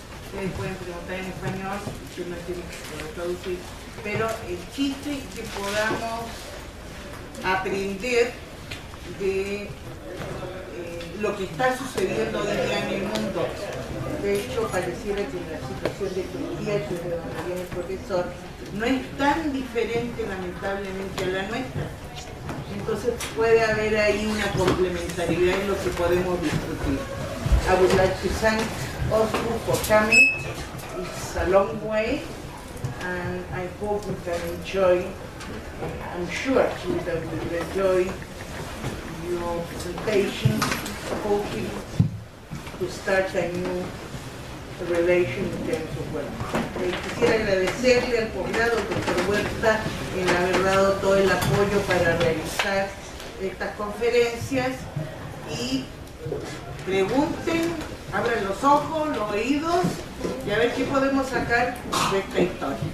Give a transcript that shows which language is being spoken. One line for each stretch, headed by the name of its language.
Spanish: Ustedes pueden preguntar en español, yo no entiendo que se pueda traducir, pero el chiste es que podamos aprender de lo que está sucediendo hoy día en el mundo. De hecho, pareciera que la situación de Turquía, que es de donde viene el profesor, no es tan diferente lamentablemente a la nuestra. Entonces puede haber ahí una complementariedad en lo que podemos discutir.
English: I would like to thank Özgür for coming. It's a long way, and I hope we can enjoy, I'm sure actually that we will enjoy your presentation, hoping to start a new relation in terms of work.
Spanish: Quisiera agradecerle al Posgrado, doctor Huerta, en haber dado todo el apoyo para realizar estas conferencias, y pregunten, abran los ojos, los oídos, y a ver qué podemos sacar de esta historia.